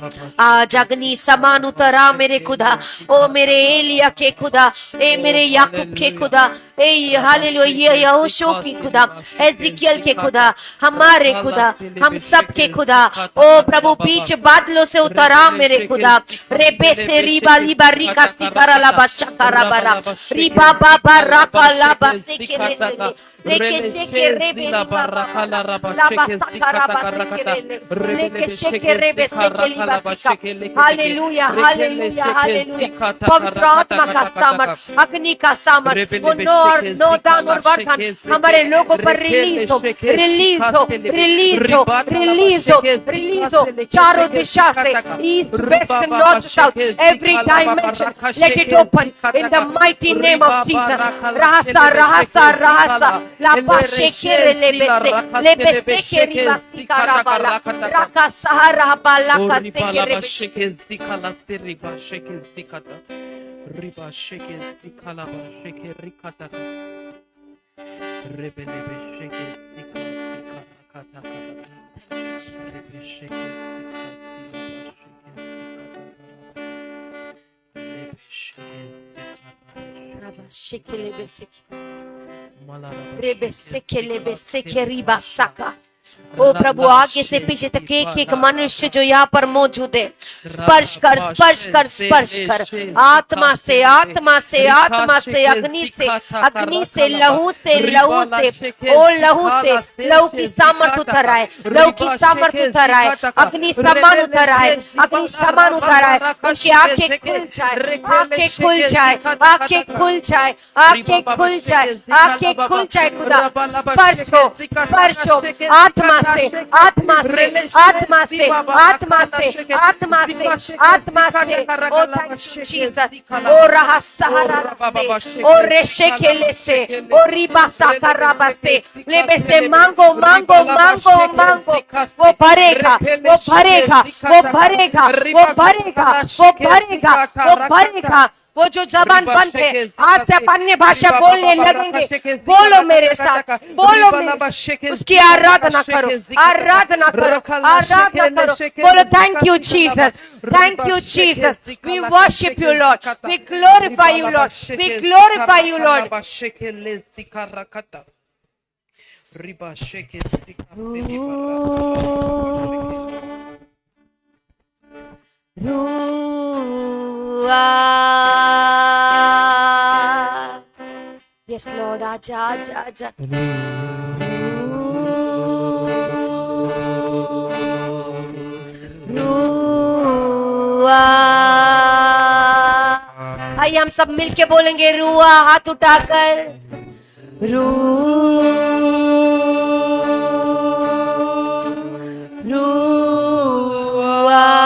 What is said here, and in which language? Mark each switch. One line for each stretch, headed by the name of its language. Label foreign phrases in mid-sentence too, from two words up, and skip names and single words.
Hindi: आज अग्नि समान उतरा मेरे खुदा, ओ मेरे एलिया के खुदा, ए मेरे याकूब के खुदा, ए हालेलुया यहोशू की खुदा, एजिकियल के खुदा, हमारे खुदा, हम सब के खुदा। ओ प्रभु बीच बादलों से उतरा मेरे खुदा। रेबे से रिबा लिबा रिका सिकारा लाबा शकारा बरा रिबा बाबा राका लाबा से के लेके शेके रेबे लिबा लाबा सकारा बा लेके शेके रेबे से के लिबा सिका। हालेलुया हालेलुया हालेलुया। पवित्र आत्मा का सामर्थ, अग्नि का सामर्थ, वो नो दान और वर्धन हमारे लोगों पर रिलीज हो, रिलीज हो, रिलीज हो, रिलीज हो, रिलीज हो। चारों दिशा से,
English: East West North South, every dimension let it open in the mighty name of Jesus. रहसा रहसा रहसा लापा शेके लेबे के रिबासी का राबाला राका सहारा बाला का सेके रिबा शेके सिखाला बा शेके रिकाता रेबेले बे शेके सिखा खाता रेबे शेके सिखा शेके लेबे सेके रेबे सेके रिबा सका।
Hindi: ओ प्रभु आगे से पीछे तक एक एक मनुष्य जो यहाँ पर मौजूद है, स्पर्श कर स्पर्श कर स्पर्श कर। आत्मा से आत्मा से आत्मा से, अग्नि से लहू से लहू से, ओ लहू से लहू की सामर्थ उतर आए, लहू की सामर्थ उतर आए, अग्नि समान उतर आए, अग्नि समान उतर आए। उनकी आंखें खुल जाए, आंखें खुल जाए, आंखें खुल जाए, आंखें खुल जाए, आंखें खुल जाए। खुदा स्पर्श हो, स्पर्श हो। आत्मा से आत्मा से आत्मा से आत्मा से आत्मा से आत्मा से।
English: O thank you Jesus. ओ रहा सहारा से, ओ रेशे खेले से, ओ रिबा साकराबा से, लेबे से मांगो मांगो मांगो मांगो।
Hindi: वो भरेगा वो भरेगा वो भरेगा वो भरेगा वो भरेगा वो भरेगा। वो जो जबान बंद है आज से अन्य भाषा बोलने लगेंगे। बोलो मेरे साथ, बोलो मेरे, उसकी आराधना करो, आराधना करो, आराधना करो। बोलो
English: thank you Jesus, thank you Jesus. we worship you Lord, we glorify you Lord, we glorify you Lord. रिबा शेके Yes, Lord,
Hindi: आजा आजा आजा। आइए हम सब मिलके बोलेंगे रुआ, हाथ उठाकर रुआ।